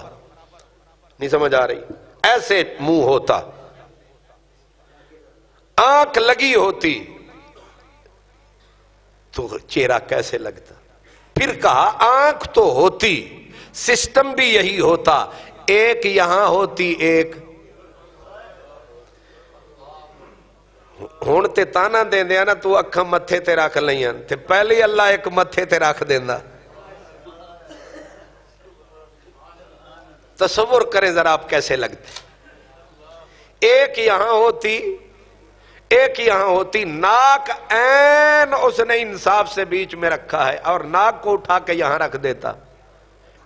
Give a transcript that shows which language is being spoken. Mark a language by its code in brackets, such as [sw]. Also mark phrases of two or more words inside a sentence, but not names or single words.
[ur] نہیں سمجھ آ رہی؟ ایسے منہ ہوتا. آنکھ لگی ہوتی تو چہرہ کیسے لگتا. پھر کہا آنکھ تو ہوتی، سسٹم بھی یہی ہوتا، ایک یہاں ہوتی، [pa] ایک ہون تے تانا دیں دیا نا، تو اکھاں متھے تے رکھ لئیاں تے پہلے اللہ ایک متھے تے رکھ دینا. [ur] تصور کریں ذرا آپ کیسے لگتے. ایک یہاں ہوتی، ایک یہاں ہوتی. ناک عین اس نے انصاف سے بیچ میں رکھا ہے اور ناک کو اٹھا کے یہاں رکھ دیتا.